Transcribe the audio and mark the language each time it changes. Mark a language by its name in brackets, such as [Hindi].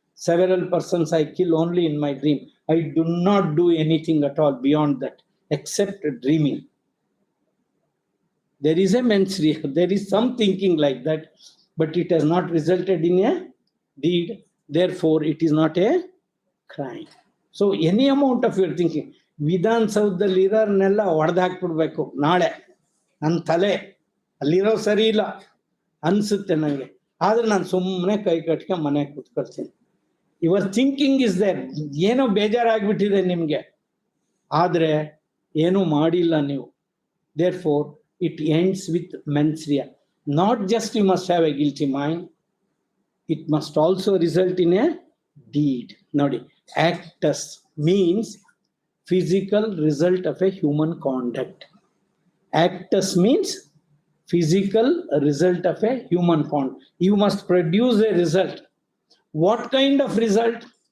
[English] Several persons I kill only in my dream. I do not do anything at all beyond that, except dreaming. There is a mens rea. There is some thinking like that, but it has not resulted in a deed. Therefore, it is not a crime. So any amount of your thinking, [Kannada] ವಿಧಾನಸೌಧದಲ್ಲಿ ಇರೋರ್ನೆಲ್ಲ ಹೊಡೆದಾಕ್ಬಿಡ್ಬೇಕು ನಾಳೆ, ನನ್ನ ತಲೆ ಅಲ್ಲಿರೋ ಸರಿ ಇಲ್ಲ ಅನ್ಸುತ್ತೆ ನನಗೆ, ಆದ್ರೆ ನಾನು ಸುಮ್ಮನೆ ಕೈ ಕಟ್ಕೊಂಡು ಮನೆಗೆ ಕೂತ್ಕೊಳ್ತೀನಿ. [English] Your thinking is there. [Kannada] ಏನೋ ಬೇಜಾರಾಗ್ಬಿಟ್ಟಿದೆ ನಿಮ್ಗೆ, ಆದ್ರೆ ಏನೂ ಮಾಡಿಲ್ಲ ನೀವು. [English] Therefore it ends with mens rea. Not just you must have a guilty mind, it must also result in a deed. [Kannada] Nodi, [English] actus means physical result of a human conduct. Actus means physical result of a human conduct. You must produce a result. What kind of result?